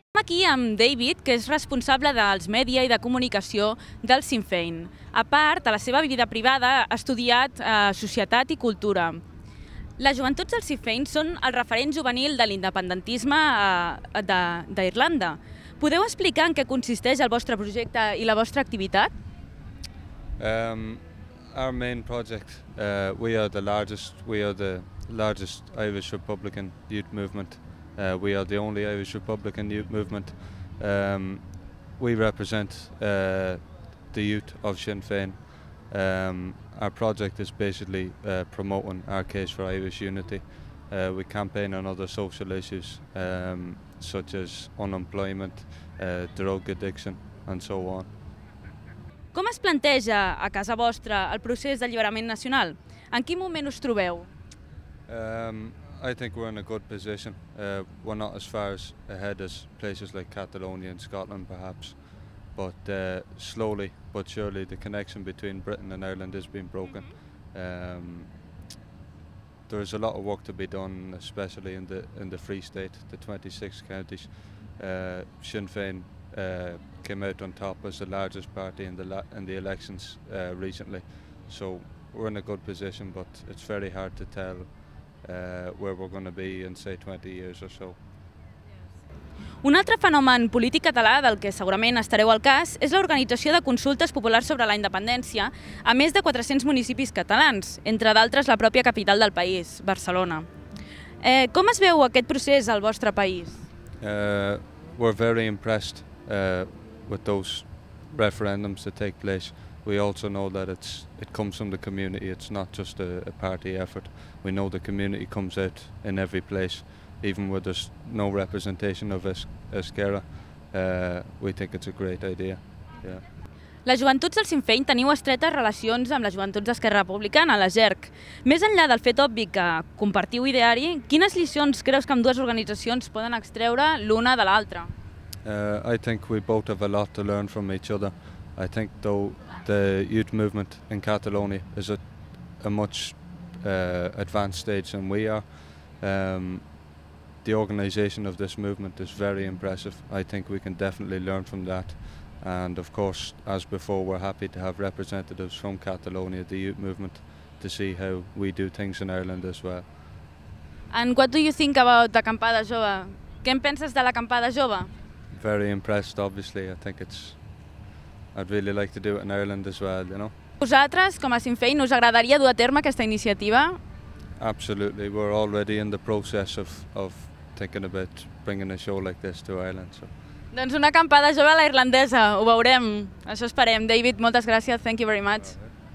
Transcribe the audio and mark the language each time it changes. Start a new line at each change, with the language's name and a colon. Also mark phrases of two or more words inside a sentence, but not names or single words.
Catalan: aquí amb David, que és responsable dels mèdia i de comunicació del Sinn Féin. A part, a la seva vida privada ha estudiat societat i cultura. Les joventuts del Sinn Féin són el referent juvenil de l'independentisme d'Irlanda. Podeu explicar en què consisteix el vostre projecte i la vostra activitat?
English: Our main project, we are the largest Irish Republican youth movement. We are the only Irish Republican youth movement. We represent the youth of Shinn Féin. Our project is basically promoting our case for Irish unity. We campaign on other social issues such as unemployment, drug addiction and so on.
Catalan: Com es planteja a casa vostra el procés d'alliberament nacional? En quin moment us trobeu?
English: I think we're in a good position. We're not as far ahead as places like Catalonia and Scotland perhaps, but slowly but surely the connection between Britain and Ireland is being broken. There's a lot of work to be done, especially in the Free State, the 26 counties. Sinn Féin came out on top as the largest party in the elections recently, so we're in a good position, but it's very hard to tell where we're going to be in, say, 20 years or so.
Catalan: Un altre fenomen polític català del que segurament estareu al cas és l'organització de consultes populars sobre la independència a més de 400 municipis catalans, entre d'altres la pròpia capital del país, Barcelona. Com es veu aquest procés al vostre país?
English: We're very impressed with those referendums that take place. We also know that it comes from the community, it's not just a party effort. We know the community comes out in every place, even where there's no representation of Esquerra. We think it's a great idea. Yeah.
Catalan: Les joventuts del Sinn Féin teniu estretes relacions amb les joventuts d'Esquerra Republicana, la JERC. Més enllà del fet obvi que compartiu ideari, quines lliçons creus que ambdues organitzacions poden extreure l'una de l'altra?
English: I think we both have a lot to learn from each other. I think, though, the youth movement in Catalonia is at a much advanced stage than we are. The organisation of this movement is very impressive. I think we can definitely learn from that. And of course, as before, we're happy to have representatives from Catalonia, the youth movement, to see how we do things in Ireland as well. And what do you think about Acampada, Jove?
Catalan: Què en penses de l'Acampada, Jove?
English: Very impressed, obviously. I'd really like to do it in Ireland as well, you know.
Catalan: Vosaltres, com a Sinn Féin, us agradaria dur a terme aquesta iniciativa?
English: Absolutely. We're already in the process of thinking about bringing a show like this to Ireland. So.
Catalan: Doncs una acampada jove a la irlandesa, ho veurem, això esperem. David, moltes gràcies,
English: thank you very much.